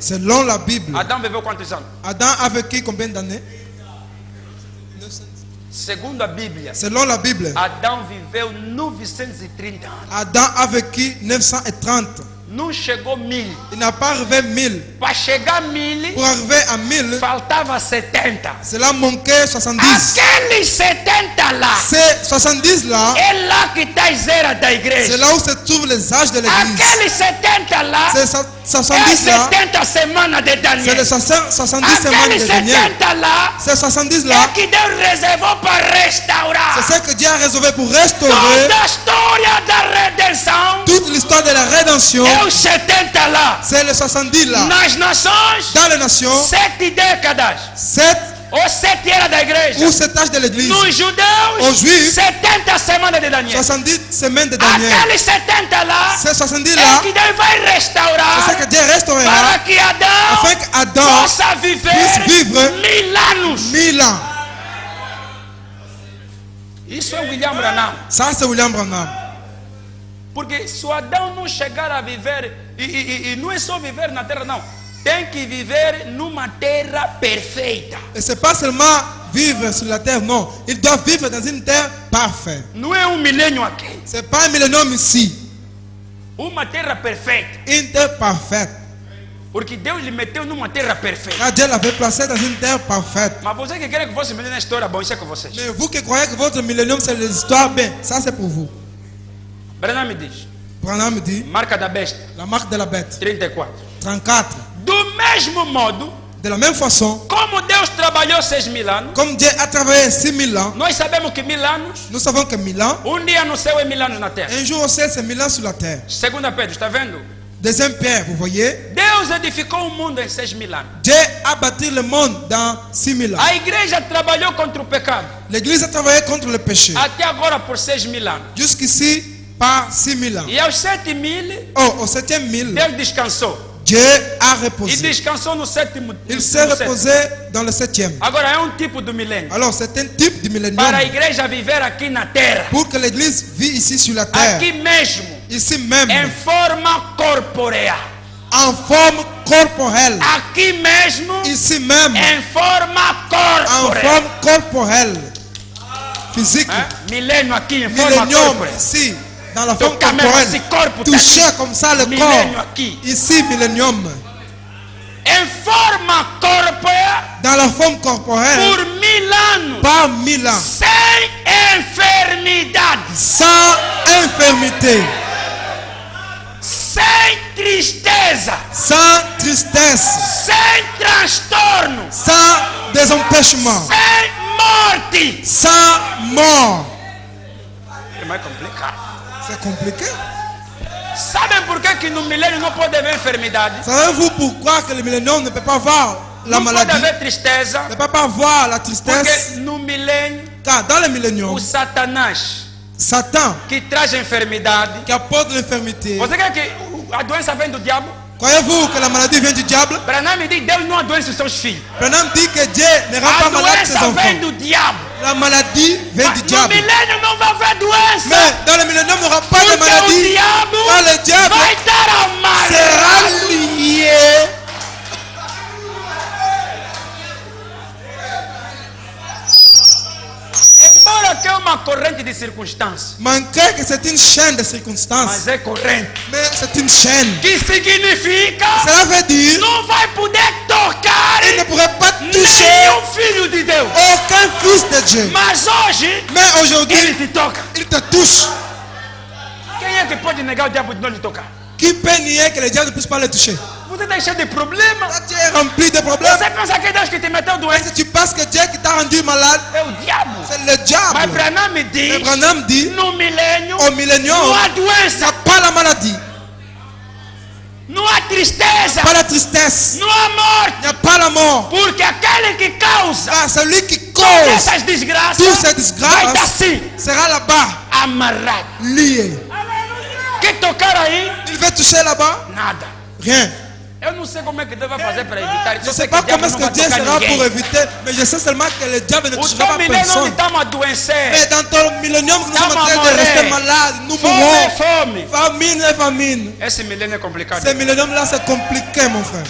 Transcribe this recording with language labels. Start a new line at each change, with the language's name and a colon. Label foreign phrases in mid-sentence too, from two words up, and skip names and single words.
French: selon la Bible,
Portuguese: Adão viveu quantos anos?
French: Adam a vécu combien d'années?
Portuguese: Segundo a Bíblia,
French: Selon la Bible,
Portuguese: Adão viveu 930 anos.
French: Adam a vécu 930.
Portuguese: Não chegou 1000.
French: Il n'a pas arrivé 1000.
Portuguese: Para chegar a 1000,
French: Pour arriver à 1000,
Portuguese: faltava 70.
French: cela manquait 70.
Portuguese: Aqueles 70 lá,
French: Ces 70 là,
Portuguese: é lá que está as eras da
French: c'est
Portuguese: igreja.
French: là où se trouvent les âges de l'église.
Portuguese: Aqueles 70 lá,
French: Ces
Portuguese: é
French: 70 là,
Portuguese: 70 semanas de
French: c'est
Portuguese: Daniel.
French: les 70 semaines
Portuguese: Aqueles
French: de Daniel.
Portuguese: 70 lá,
French: Ces 70
Portuguese: é
French: là,
Portuguese: que Deus reservou para restaurar
French: c'est ce que Dieu a réservé pour restaurer
Portuguese: toda a história da redenção.
French: toute l'histoire de la rédemption.
Portuguese: É os 70 lá.
French: C'est les 70 là.
Portuguese: Nas nações,
French: Dans les nations,
Portuguese: 7 décadas.
French: 7
Portuguese: Ou 7 eras da igreja.
French: ou 7 âges de l'église.
Portuguese: Nos judeus,
French: Aux Juifs,
Portuguese: 70 semanas de Daniel.
French: 70 semaines de Daniel.
Portuguese: Aqueles 70 lá,
French: Ces 70
Portuguese: é
French: là,
Portuguese: que Deus vai
French: c'est
Portuguese: restaurar
French: ce que Dieu restaurera
Portuguese: para que Adão
French: afin qu'Adam
Portuguese: possa viver
French: puisse vivre
Portuguese: 1000 anos.
French: 1000 ans.
Portuguese: Isso é William Branham.
French: Ça, c'est William Branham.
Portuguese: Porque se o Adão não chegar a viver, e não é só viver na terra, não. Tem que viver numa terra perfeita.
French: Et c'est pas seulement vivre sur la terre, non. Il doit vivre dans une terre parfaite.
Portuguese: Não é milênio aqui.
French: C'est pas un millénium ici.
Portuguese: Uma terra perfeita.
French: Une terre parfaite.
Portuguese: Porque Deus lhe meteu numa terra perfeita.
French: Car Dieu l'avait placé dans une terre parfaite.
Portuguese: Mas você que quer que fosse milênio na história, bom, isso é com vocês.
French: Mais vous qui croyez que votre millénium c'est l'histoire, bien, ça c'est pour vous.
Portuguese: Branham me diz,
French: Branham dit,
Portuguese: marca da besta,
French: la marque de la bête,
Portuguese: 34.
French: 34.
Portuguese: Do mesmo modo,
French: De la même façon,
Portuguese: como Deus trabalhou 6000 anos,
French: comme Dieu a travaillé 6000 ans,
Portuguese: nós sabemos que 1000 anos,
French: nous savons que 1000 ans,
Portuguese: dia no céu é 1000 anos na terra.
French: un jour au ciel c'est 1000 ans sur la terre.
Portuguese: Segunda Pedro, está vendo?
French: Deuxième Pierre, vous voyez,
Portuguese: Deus edificou o mundo em 6000 anos.
French: Dieu a bâti le monde dans 6000 ans.
Portuguese: A igreja trabalhou contra o pecado.
French: L'Église a travaillé contre le péché.
Portuguese: Até agora por 6000 anos.
French: Jusqu'ici, par 6000 ans.
Portuguese: E aos 7000,
French: Oh, au 7000,
Portuguese: Deus descansou.
French: Dieu a
Portuguese: E
French: reposé.
Portuguese: descansou no sétimo.
French: Il s'est
Portuguese: no sétimo.
French: reposé dans le 7e.
Portuguese: Agora é tipo do milênio.
French: Alors, c'est un type de millénium.
Portuguese: Para a igreja viver aqui na terra.
French: Pour que l'Église vit ici sur la terre,
Portuguese: Aqui mesmo.
French: ici même,
Portuguese: Em forma corpórea.
French: en forme corporelle.
Portuguese: Aqui mesmo.
French: Ici même,
Portuguese: Em forma
French: en
Portuguese: corpórea.
French: forme corporelle. Physique.
Portuguese: Milênio aqui em forma
French: Millénium,
Portuguese: corpórea.
French: ici, dans la forme
Portuguese: Tocar mesmo esse
French: corporelle. corpo. Toucher comme ça le Millénium corps.
Portuguese: aqui.
French: Ici, millénium.
Portuguese: Em forma corpórea.
French: Dans la forme corporelle,
Portuguese: Por 1000 anos.
French: par 1000 ans.
Portuguese: Sem enfermidade.
French: Sans infirmité.
Portuguese: Sem tristeza.
French: Sans tristesse.
Portuguese: Sem transtorno.
French: Sans désempêchement.
Portuguese: Sem morte.
French: Sans mort.
Portuguese: É mais complicado.
French: C'est compliqué.
Portuguese: Sabem por que no milênio não pode haver enfermidade?
French: Savez-vous pourquoi que le millénium ne peut pas voir la
Portuguese: Não pode
French: maladie,
Portuguese: haver tristeza.
French: ne peut pas voir la tristesse?
Portuguese: Porque no milênio,
French: Car dans le millénium,
Portuguese: o Satanás
French: Satan
Portuguese: que traz enfermidade.
French: qui apporte l'infirmité,
Portuguese: Você quer que a doença vem do diabo?
French: Croyez-vous que la maladie vient du diable?
Portuguese: Branham dit Deus não adoece os seus filhos.
French: Branham dit que Dieu ne rend
Portuguese: A
French: pas malade ses
Portuguese: doença vem
French: enfants.
Portuguese: do diabo.
French: La maladie vient du
Portuguese: No
French: diable.
Portuguese: milênio não vai haver doença.
French: Mais dans le millénium, il n'y aura pas de
Portuguese: Porque o
French: maladie.
Portuguese: diabo
French: Car le diable
Portuguese: vai estar amarrado.
French: sera lié.
Portuguese: Embora que é uma corrente de circunstâncias,
French: Malgré que c'est une chaîne de circonstances,
Portuguese: mas é corrente.
French: mais c'est une chaîne.
Portuguese: Que significa
French: Cela veut dire
Portuguese: não vai poder tocar
French: qu'il ne pourrait pas toucher
Portuguese: nenhum filho de Deus.
French: aucun fils de Dieu.
Portuguese: Mas hoje
French: Mais
Portuguese: ele
French: aujourd'hui,
Portuguese: te toca.
French: il te touche.
Portuguese: Quem é que pode negar o diabo de não lhe tocar?
French: Qui peut nier que le diable ne puisse pas le toucher?
Portuguese: Você está cheio de problemas.
French: Là, tu es rempli de problèmes.
Portuguese: Você pensa que é Deus que te meteu
French: Et
Portuguese: doente?
French: si tu penses que Dieu qui t'a rendu malade,
Portuguese: É o diabo.
French: c'est le
Portuguese: Mas
French: diable.
Portuguese: Branham
French: Mais
Portuguese: diz,
French: Branham dit,
Portuguese: no milênio
French: au millénium,
Portuguese: não há
French: il n'y
Portuguese: doença,
French: a pas la maladie,
Portuguese: não há tristeza,
French: pas la tristesse,
Portuguese: não há morte.
French: il n'y a pas la mort.
Portuguese: Porque aquele que causa
French: Car celui qui
Portuguese: todas
French: cause
Portuguese: essas desgraças
French: toutes ces
Portuguese: vai estar
French: disgrâces
Portuguese: assim,
French: sera là-bas,
Portuguese: amarrado.
French: lié.
Portuguese: Que tocar aí?
French: Il veut toucher là-bas?
Portuguese: Nada.
French: Rien.
Portuguese: Eu não sei como é que Deus vai fazer para evitar isso.
French: Je
Portuguese: Eu
French: ne
Portuguese: sei
French: sais
Portuguese: que o
French: pas comment
Portuguese: diabo
French: est-ce
Portuguese: não
French: que
Portuguese: vai
French: Dieu
Portuguese: tocar
French: sera pour
Portuguese: ninguém.
French: éviter, mais je sais seulement que le diable ne
Portuguese: O
French: touchera
Portuguese: teu
French: pas
Portuguese: milênio onde
French: personne.
Portuguese: estamos a adoecer.
French: Mais dans ton millénium, nous sommes en train de
Portuguese: Estamos a
French: rester
Portuguese: morrer.
French: malades, nous
Portuguese: Fome,
French: mourrons.
Portuguese: fome.
French: Famine et famine.
Portuguese: Esse milênio é complicado.
French: Ce millénium-là, c'est compliqué, mon frère.